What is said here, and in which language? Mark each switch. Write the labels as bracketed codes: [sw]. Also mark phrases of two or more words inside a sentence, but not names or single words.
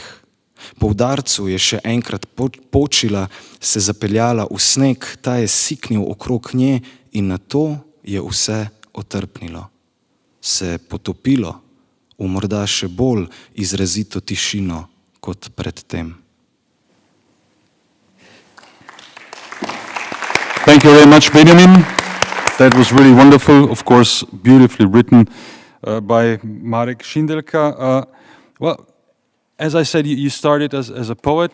[sl] Po udarcu je še enkrat počila, se zapeljala v sneg, ta je siknil okrog nje in na to je vse otrpnilo. Se potopilo v morda še bolj izrazito tišino kot predtem. [en] Thank you very much, Benjamin. That was really wonderful, of course, beautifully written by Marek Šindelka. Well, as I said, you started as a poet.